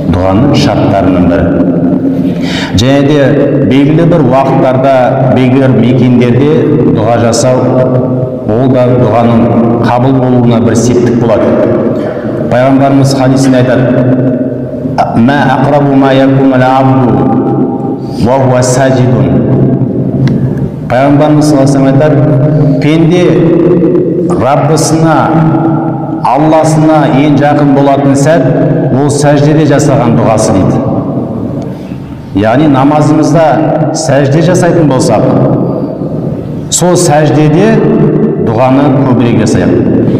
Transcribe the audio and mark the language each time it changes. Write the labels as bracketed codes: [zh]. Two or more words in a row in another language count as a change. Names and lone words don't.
[kk] дұғаның шарттарының бірі. Және де белгілі бір уақыттарда, белгілі бір мекендерде дұға жасау, ол да дұғаның қабыл болуына бір септік болады. Пайғамбарымыз хадисінде айтады: [ar] "ما أقرب ما يكون العبد وهو ساجد." [kk] Пайғамбарымыз [ar] صلى الله عليه [kk] айтады: пенде Раббысына, Алласына ең жақын болатын сәт ол сәждеде жасаған дұғасы дейді. Яғни намазымызда сәжде жасайтын болсақ, сол сәждеде дұғаны көбірек жасайық.